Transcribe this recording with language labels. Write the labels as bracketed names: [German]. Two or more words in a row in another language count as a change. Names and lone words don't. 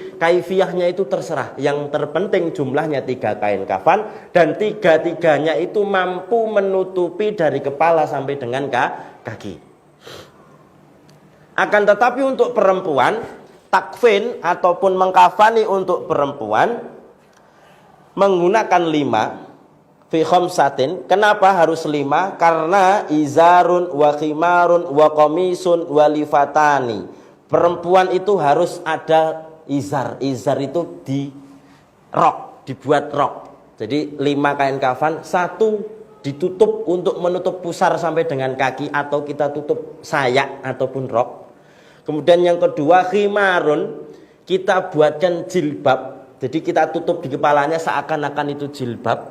[Indonesian] Kaifiyahnya itu terserah. Yang terpenting jumlahnya 3 kain kafan, dan 3-tiganya itu mampu menutupi dari kepala sampai dengan kaki. Akan tetapi untuk perempuan, takfin ataupun mengkafani untuk perempuan menggunakan 5 [Arabic] في خمسة. [Indonesian] Kenapa harus 5? [Arabic] Karena إزار وخمار وقميص ولفافتان. [Indonesian] Perempuan itu harus ada izar. Izar itu di rok, dibuat rok. Jadi 5 kain kafan, 1 ditutup untuk menutup pusar sampai dengan kaki, atau kita tutup sayak ataupun rok. Kemudian yang kedua khimarun, kita buatkan jilbab, jadi kita tutup di kepalanya seakan-akan itu jilbab.